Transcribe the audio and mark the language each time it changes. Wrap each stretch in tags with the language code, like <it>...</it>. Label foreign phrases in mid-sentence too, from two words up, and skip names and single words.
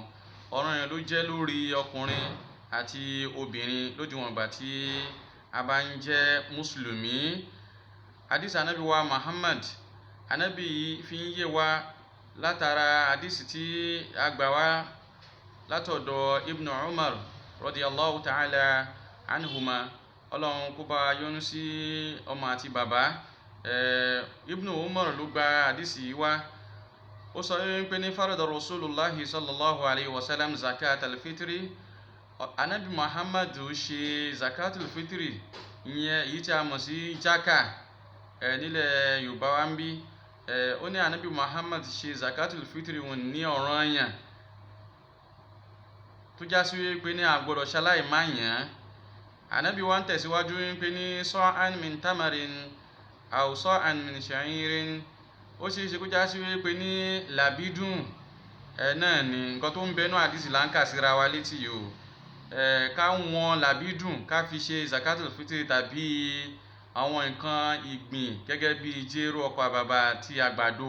<yo>ọ̀ranyàn ló jẹ́ lórí ọkùnrin àti obìnrin lódiwọ̀n ìgbà tí a bá ń jẹ́ mùsùlùmí. hadith anabi wa Muhammad anabi fi ń yé wa látara hadith tí a gbà wá látọ̀dọ̀ Ibn Umar</yo> <ar>رضي الله تعالى عنهما</ar> <yo>Ọlọ́run kó bá yọ́nú sí ọmọ àti bàbá. Ibn Umar ló gba hadith yìí wá. Ó sọ wípé ní</yo> <ar>فرض رسول الله صلى الله عليه وسلم زكاة الفطر</ar> <yo>anabi Muhammad ṣe</yo> <ar>زكاة الفطر</ar> <yo>ìyẹn èyí tí a mọ̀ sí jaka nílẹ̀ Yorùbá wa ń bí. Ó ní anabi Muhammad ṣe</yo> <ar>زكاة الفطر</ar> <yo>wọn ní ọ̀ranyàn tó já sí wípé ní a gbọ́dọ̀ ṣaláì má yàn. anabi wa ń tẹ̀síwájú wípé ní</yo> <ar>صاعا من تمر أو صاعا من شعير</ar> <yo>ó ṣe é ṣe kó já sí wípé ní làbídùn náà ni nǹkan tó ń bẹnu àdìsí là ń kà síra wa létí yìí o ká wọn làbídùn ká fi ṣe</yo> <ar>زكاة الفطر</ar> <yo>tàbí àwọn nǹkan ìgbìn gẹ́gẹ́ bí jéró ọkà bàbà àti àgbàdo.</yo>